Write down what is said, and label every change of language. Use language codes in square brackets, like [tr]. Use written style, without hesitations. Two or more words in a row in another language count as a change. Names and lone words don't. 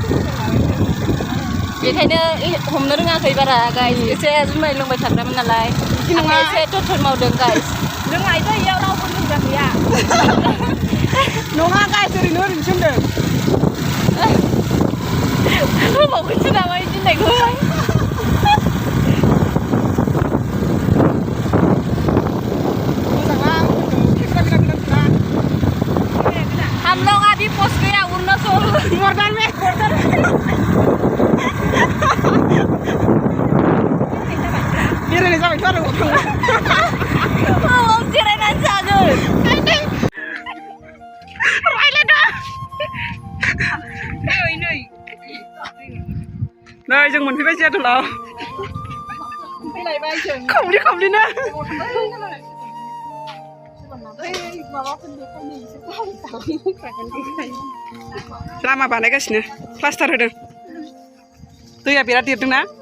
[brx] बेखायनो हमनो रोङाखै बारा गाइस एसे जुमाय लोंबाय थाग्रामोन नालाय आंहा एसे थथन मावदों गाइस लोंनायथ' इयाव रावबो लोंग्रा गैया नङा गाइस ओरैनो होनदों होबावगोनसो नामा दिनैखौ [hi] हम लोग अभी पहुंच गए अरुणाचल [brx] मर्दान में बेरायनाय जाबायथ' आरो जिरायनानै जागोन नै जों मोनफैबाय जियादलाव खमलिनो लामा बानायगासिनो प्लास्टार होदों दैया बिराद देरदोंना